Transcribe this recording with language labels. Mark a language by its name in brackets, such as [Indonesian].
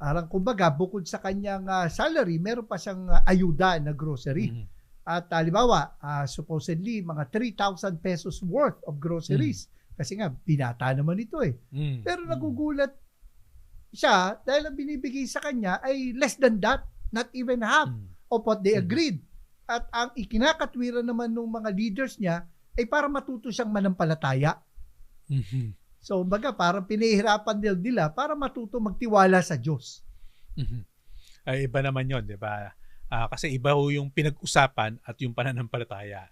[Filipino] Arang kumbaga, bukod sa kanyang salary, meron pa siyang ayuda na grocery. Mm-hmm. At halimbawa, supposedly, mga 3,000 pesos [English] worth of groceries. [Filipino] Kasi nga, binata naman ito Pero nagugulat siya dahil ang binibigay sa kanya ay [English] less than that. Not even half of what they agreed. [Filipino] At ang ikinakatwiran naman ng mga leaders niya ay para matuto siyang manampalataya. Mm-hmm. So, baga, parang pinahihirapan nila para matuto magtiwala sa Diyos. Mm-hmm. Ay, iba naman yon, di ba? Kasi iba yung pinag-usapan at yung pananampalataya.